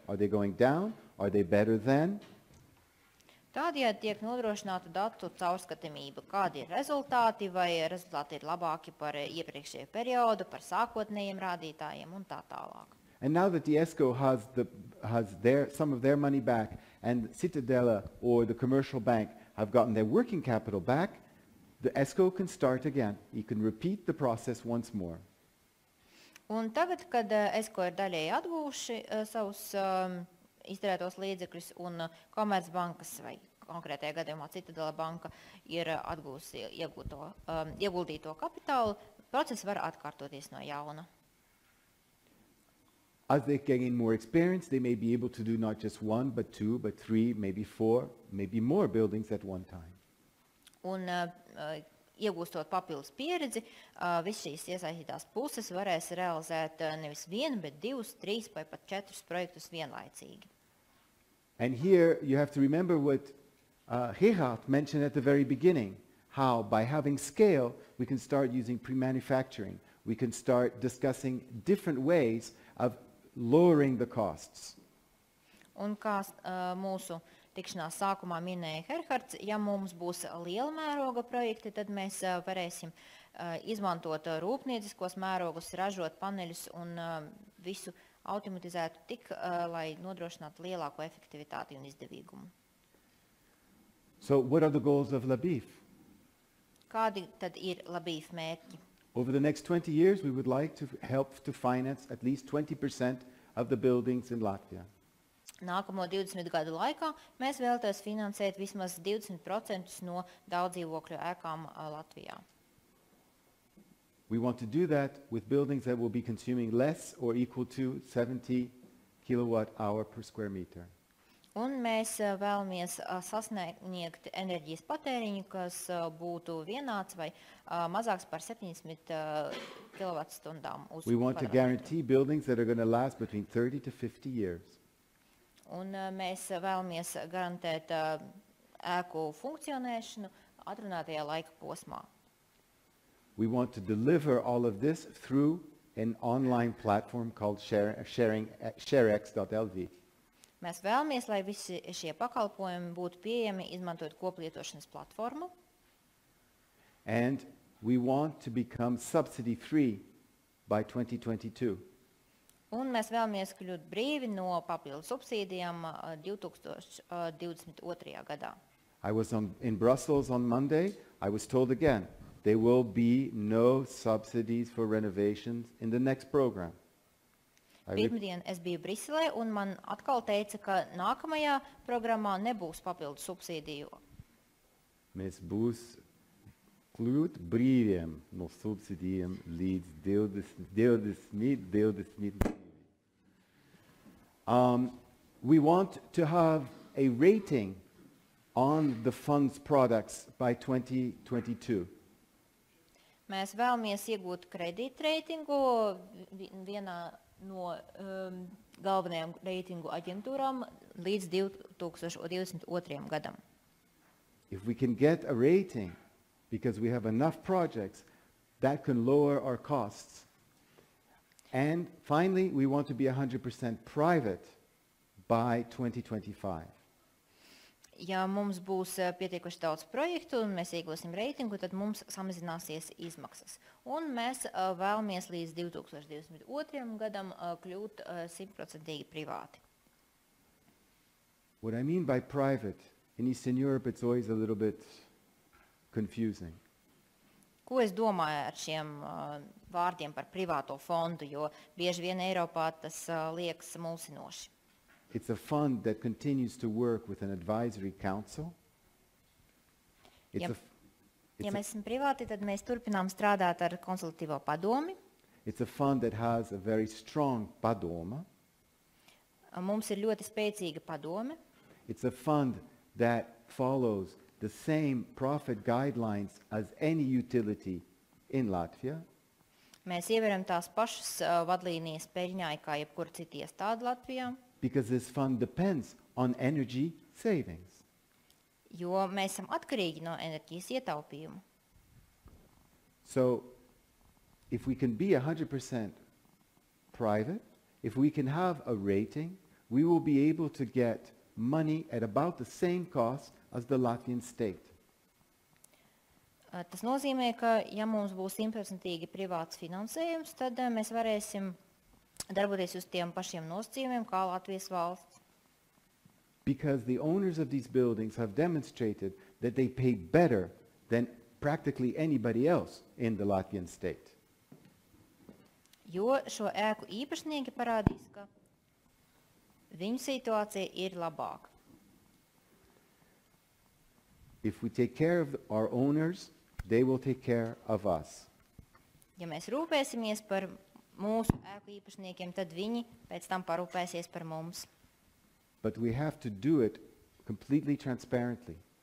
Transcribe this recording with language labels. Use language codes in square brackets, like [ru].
[en] Are they going down? Are they better than? [lv] Tādējādi tiek nodrošināta datu caurskatāmība, kādi ir rezultāti, vai rezultāti ir labāki par iepriekšējo periodu, par sākotnējiem rādītājiem un tā tālāk. [en] And now that the ESCO has some of their money back and Citadela or the commercial bank have gotten their working capital back, the ESCO can start again. You can repeat the process once more. [lv] Un tagad, kad ESCO ir daļēji atguvuši savus izturētos līdzekļus un Komercbankas vai konkrētajā gadījumā Citadela banka ir atgūsi ieguldīto kapitālu, process var atkārtoties no jauna. [en] As they gain more experience, they may be able to do not just one, but two, but three, maybe four, maybe more buildings at one time. [lv] Un iegūstot papildus pieredzi, visas šīs iesaistītās puses varēs realizēt nevis vienu, bet divus, trīs vai pat četrus projektus vienlaicīgi. [en] And here you have to remember what Gerhard mentioned at the very beginning, how by having scale, we can start using pre-manufacturing. We can start discussing different ways of lowering the costs. [lv] Un kā mūsu tikšanās sākumā minēja Gerhards, ja mums būs liela mēroga projekti, tad mēs varēsim izmantot rūpnieciskos mērogus, ražot paneļus un visu automatizētu tik, lai nodrošinātu lielāko efektivitāti un izdevīgumu. [en] So what are the goals of LABIF? [lv] Kādi tad ir LABIF mērķi? [en] Over the next 20 years, we would like to help to finance at least 20% of the buildings in Latvia. [lv] Nākamo 20 gadu laikā mēs vēlamies finansēt vismaz 20% no daudzdzīvokļu ēkām Latvijā. [en] We want to do that with buildings that will be consuming less or equal to 70 kilowatt-hour per square meter. [lv] Un mēs vēlamies sasniegt enerģijas patēriņu, kas būtu vienāds vai mazāks par 70 kWh uz [en] We want to guarantee buildings that are going to last between 30 to 50 years. [lv] Un mēs vēlamies garantēt ēku funkcionēšanu atrunātajā laika posmā. [en] We want to deliver all of this through an online platform called sharex.lv. [lv] Mēs vēlamies, lai visi šie pakalpojumi būtu pieejami izmantojot koplietošanas platformu. [en] And we want to become subsidy-free by 2022. [lv] Un mēs vēlamies kļūt brīvi no papildu subsīdijām 2022. gadā. [en] I was in Brussels on Monday. I was told again, there will be no subsidies for renovations in the next program. [lv] Pirmdien es biju Briselē un man atkal teica, ka nākamajā programmā nebūs papildu subsīdiju. Mēs būs kļūt brīviem no subsīdijiem līdz 2022. [en] We want to have a rating on the fund's products by 2022. [lv] Mēs vēlamies iegūt kredītreitingu vienā no galvenajām reitingu aģentūrām līdz 2022. gadam. [en] If we can get a rating because we have enough projects, that can lower our costs. And finally, we want to be 100% private by 2025. [lv] Ja mums būs pietiekuši daudz projektu un mēs iegūsim reitingu, tad mums samazināsies izmaksas. Un mēs vēlamies līdz 2022. gadam kļūt 100% privāti. [en] What I mean by private, in Eastern Europe it's always a little bit confusing. [lv] Ko es domāju ar šiem vārdiem par privāto fondu, jo bieži vien Eiropā tas liekas mulsinoši. [en] It's a fund that continues to work with an advisory council. [lv] Ja mēs esam privāti, tad mēs turpinām strādāt ar konsultatīvo padomi. [en] It's a fund that has a very strong padoma. [lv] Mums ir ļoti spēcīga padome. [en] It's a fund that follows the same profit guidelines as any utility in Latvia. [lv] Mēs ievēram tās pašas vadlīnijas peļņai, kā jebkur citi iestādi Latvijā. [en] Because this fund depends on energy savings. [lv] Jo mēs esam atkarīgi no enerģijas ietaupījuma. [en] So, if we can be 100% private, if we can have a rating, we will be able to get money at about the same cost as the Latvian state. [lv] Tas nozīmē, ka ja mums būs 100% privāts finansējums, tad mēs varēsim darboties uz tiem pašiem nosacījumiem kā Latvijas valsts. [en] Because the owners of these buildings have demonstrated that they pay better than practically anybody else in the Latvian state. [lv] Jo šo ēku īpašnieki parādīs, ka viņu situācija ir labāka. [en] If we take care of our owners, they will take care of us. [lv] Ja mēs rūpēsimies par mūsu ēku īpašniekiem, tad viņi pēc tam parūpēsies par mums. [en] But we have to do it completely transparently.